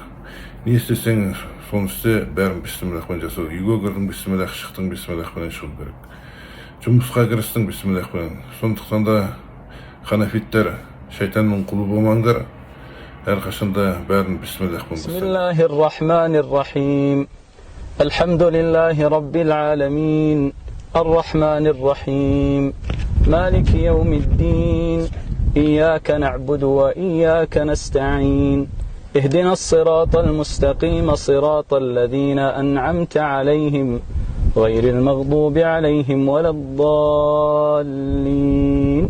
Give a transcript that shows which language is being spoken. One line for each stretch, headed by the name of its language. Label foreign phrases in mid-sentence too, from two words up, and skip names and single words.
Kazakh: Не істесең, соны істе, бәрін бисмиллахпен жасау. Үйге кірдің, бисмиллах, шықтың, бисмиллахпен шығу керек. Жұмысқа кірістің, бисмиллахпен. Сондықтан да ханафиттер шайтанның құлы болмаңдар. әрқашанда бәрін бисмиллахпен бастау.
Arabic: بسم الله الرحمن الرحيم. الحمد لله رب العالمين. الرحمن الرحيم. مالك يوم الدين. إياك نعبد وإياك نستعين. اهدنا الصراط المستقيم صراط الذين أنعمت عليهم غير المغضوب عليهم ولا الضالين.